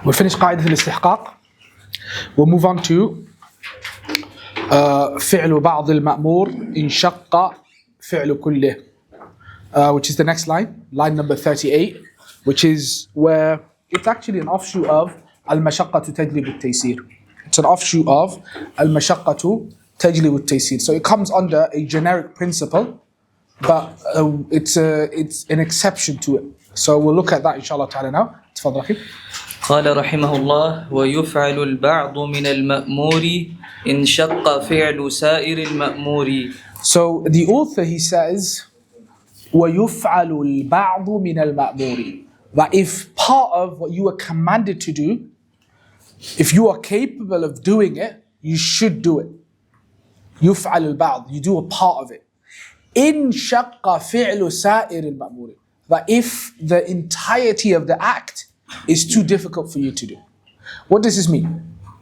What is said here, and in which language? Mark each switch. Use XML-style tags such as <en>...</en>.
<en>We'll finish</en> <ar>قاعدة الاستحقاق.</ar> <en>We'll move on to</en> <ar>فعل بعض المأمور إن شق فعل كله,</ar> <en>which is the next line number 38, which is where it's actually an offshoot of</en> <ar>المشقة تجلب التيسير.</ar> <en>It's an offshoot of</en> <ar>المشقة تجلب التيسير.</ar> <en>So it comes under a generic principle, but it's an exception to it. So we'll look at that inshallah ta'ala now.</en> <ar>تفضل أخي. قال رحمه الله ويفعل البعض من المأمور إن شق فعل سائر المأمور.</ar> <en>So the author, he says</en> <ar>ويفعل البعض من المأمور,</ar> <en>that if part of what you are commanded to do, if you are capable of doing it, you should do it.</en> <ar>يفعل البعض,</ar> <en>you do a part of it.</en> <ar>إن شق فعل سائر المأمور,</ar> <en>that if the entirety of the act is too difficult for you to do. What does this mean?</en>